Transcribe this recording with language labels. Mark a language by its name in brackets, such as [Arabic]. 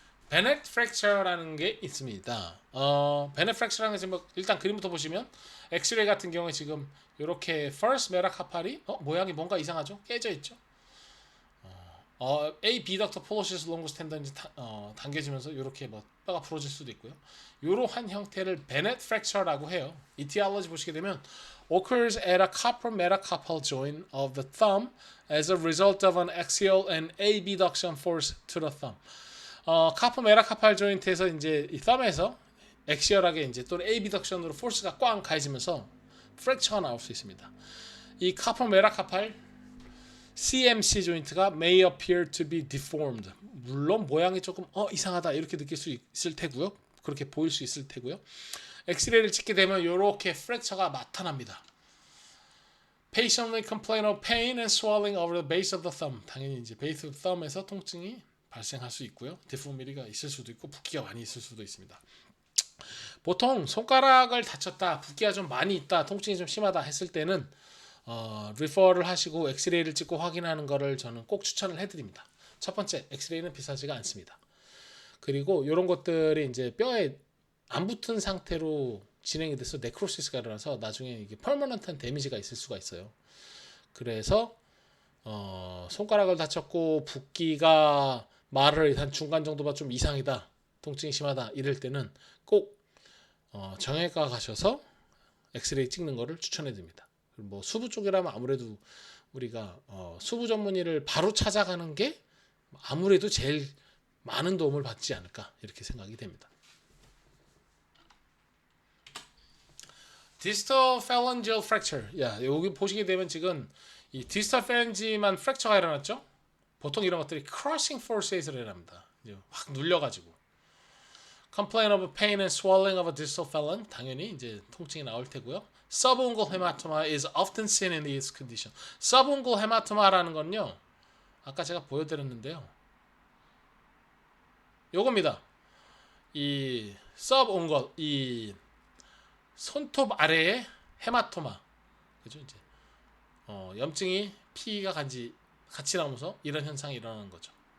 [Korean] 베넷 프랙처라는 게 있습니다. 베넷 프랙처라는 게 뭐 일단 그림부터 보시면 엑스레이 같은 경우에 지금 이렇게 first 메라카팔이 모양이 뭔가 이상하죠? 깨져 있죠. A 비덕터 폴로시스 롱구스 텐던이 당겨지면서 이렇게 뭐 뼈가 부러질 수도 있고요. 이러한 형태를 베넷 프랙처라고 해요. [English] 이티올로지 [Korean] 보시게 되면 [English] occurs at a copper metacarpal joint of the thumb as a result of an axial and abduction force to the thumb. [Korean] 카퍼 메라카팔 조인트에서 이제 이 썸에서 엑시얼하게 이제 또는 abduction으로 포스가 꽝 가해지면서 프랙처가 나올 수 있습니다. [English] 이 카퍼 메라카팔 CMC 조인트가 may appear to be deformed. [Korean] 물론 모양이 조금 이상하다 이렇게 느낄 수 있을 테고요. 그렇게 보일 수 있을 테고요. 엑스레이를 찍게 되면 이렇게 프랙처가 나타납니다. [English] Patient may complain of pain and swelling over the base of the thumb. [Korean] 당연히 이제 베이스 오브 썸에서 통증이 발생할 수 있고요. 디포미리가 있을 수도 있고 붓기가 많이 있을 수도 있습니다. 보통 손가락을 다쳤다, 붓기가 좀 많이 있다, 통증이 좀 심하다 했을 때는 리퍼를 하시고 엑스레이를 찍고 확인하는 거를 저는 꼭 추천을 해드립니다. 첫 번째, 엑스레이는 비싸지가 않습니다. 그리고 이런 것들이 이제 뼈에 안 붙은 상태로 진행이 돼서 네크로시스가 일어나서 나중에 이게 퍼머넌트한 데미지가 있을 수가 있어요. 그래서 손가락을 다쳤고 붓기가 말을 한 중간 정도가 좀 이상이다, 통증이 심하다 이럴 때는 꼭 정형외과 가셔서 엑스레이 찍는 거를 추천해드립니다. 뭐 수부 쪽이라면 아무래도 우리가 수부 전문의를 바로 찾아가는 게 아무래도 제일 많은 도움을 받지 않을까 이렇게 생각이 됩니다. [English] 디스털 phalangeal fracture. [Korean] 여기 보시게 되면 지금 이 디스털 phalange만 프랙처가 일어났죠. 보통 이런 것들이 crushing force에서 일어납니다. 확 눌려가지고. [English] Complain of pain and swelling of a distal phalange. [Korean] 당연히 이제 통증이 나올 테고요. [English] Subungual hematoma is often seen in this condition. [Korean] Subungual hematoma라는 건요, 아까 제가 보여드렸는데요. 요겁니다. 이 subungual, 이 손톱 아래에 헤마토마, 그죠? 이제 염증이 피가 같이 나오면서 이런 현상이 일어나는 거죠.